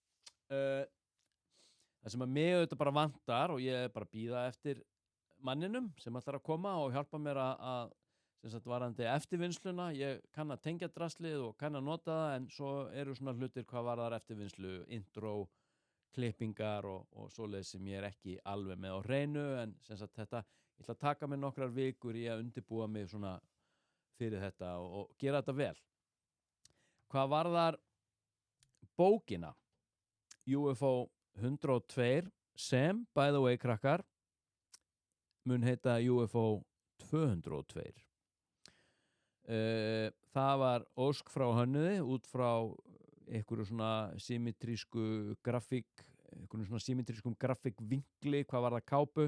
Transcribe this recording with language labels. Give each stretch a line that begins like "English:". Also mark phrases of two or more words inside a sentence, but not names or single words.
Icelandic: Það sem að mig auðvitað bara vantar og ég bara bíða eftir manninum sem ætlar að koma og hjálpa mér að sem sagt varandi eftirvinnsluna, ég kann að tengja draslið og kann að nota það en svo eru svona hlutir hvað varðar eftirvinnslu, intro, klippingar og svoleiðis sem ég ekki alveg með á hreinu en sem sagt þetta, ég ætla að taka mig nokkrar vikur í að undirbúa mig svona fyrir þetta og gera þetta vel. Hvað varðar bókina UFO 102 sem,
English: by the way
Icelandic: krakkar, mun heita UFO 202. Það var ósk frá hönnuði út frá einhverju svona symmetrísku grafík, einhverju svona symmetrískum grafíkvinkli, hvað var það kápu.